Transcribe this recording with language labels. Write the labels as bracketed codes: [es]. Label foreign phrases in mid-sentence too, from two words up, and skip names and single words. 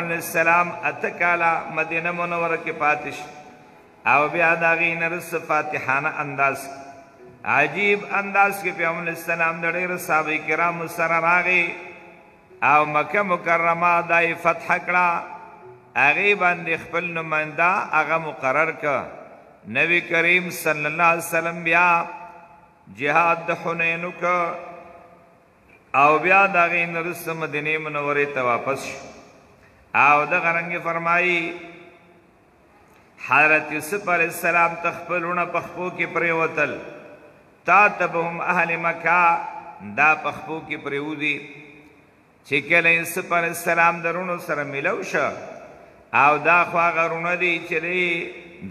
[ar] علیه السلام [ps] اته کاله مدینه منوره کې پاتې شو او بیا د هغې نه وروسته فاتحانه انداز عجیب انداز کې پیغمبر [ar] علیه السلام [ps] د ډېرو صحابه کرامو سره راغی او مکه مکرمه دا یې فتح کړه هغې باندې خپل نماینده هغه مقرر کړه نبی کریم [ar] صلی اللہ علیہ وسلم [ps] بیا جہاد د حنین وکړه او بیا د هغې نه وروسته مدینې منورې ته واپس شو او دغه رنګې فرمایي حضرت یوسف [ar] علیہ السلام [ps] ته خپل وروڼه په خپو کې پرېوتل تا ته به هم اهل مکه دا په خپو کې پرېوځي چې کله یوسف [ar] علیہ السلام [ps] د وروڼو سره میلو شه او دا خو هغه وروڼه دي چې د